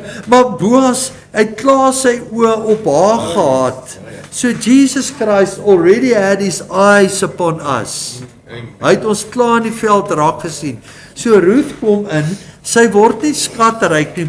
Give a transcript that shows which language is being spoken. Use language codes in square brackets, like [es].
[af] Maar Boas, hy het klaar sy oë op haar gehad. [en] So Jesus Christ already had his eyes upon us. [af] Hy het ons klaar in die veld raak gesien. So Ruth kom in, sy word nie skatryk nie.